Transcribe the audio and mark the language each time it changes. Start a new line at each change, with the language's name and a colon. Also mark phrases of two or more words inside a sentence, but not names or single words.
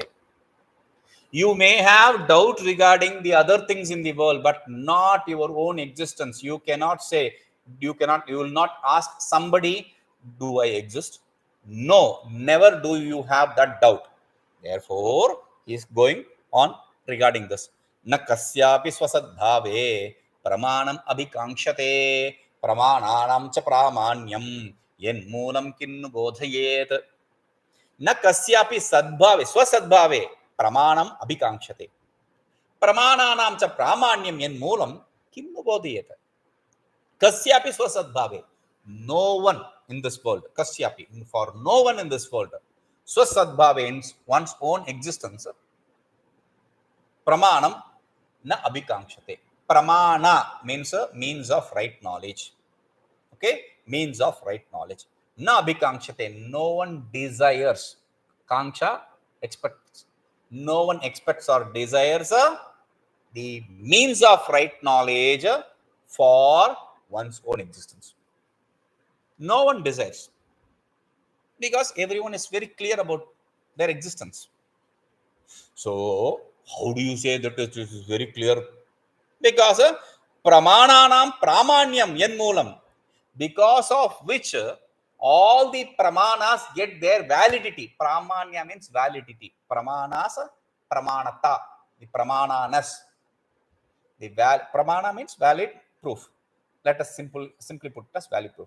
English: You may have doubt regarding the other things in the world, but not your own existence. You will not ask somebody, do I exist? No, never do you have that doubt. Therefore, he is going on regarding this.
Sanskrit: न कस्यापि स्वसद्भावे प्रमाणमभिकाङ्क्ष्यते प्रमाणानां च प्रमाण्यं यन्मूलं किंनु बोधयेत्. न कस्यापि सद्भावे स्वसद्भावे प्रमाणमभिकाङ्क्ष्यते प्रमाणानां च प्रमाण्यं यन्मूलं किंनु बोधयेत्. कस्यापि स्वसद्भावे.
English: No one in this world, kasyāpi, for no one in this world, svasadbhāve means one's own existence.
Sanskrit: प्रमाणम् न अभिकाङ्क्ष्यते.
English: Pramāṇa means a means of right knowledge. Okay, means of right knowledge.
Sanskrit: न अभिकाङ्क्ष्यते.
English: No one desires. Kāṅkṣa, expects. No one expects or desires the means of right knowledge for one's own existence. No one desires, because everyone is very clear about their existence. So, how do you say that it is very clear?
Sanskrit: Because प्रमाणानां प्रमाण्यं यन्मूलं,
English: because of which all the pramanas get their validity. Pramāṇyaṃ means validity.
Sanskrit: प्रमाणाः प्रमाणत,
English: the pramāṇanas. Pramāna means valid proof. Let us simply put as valid proof.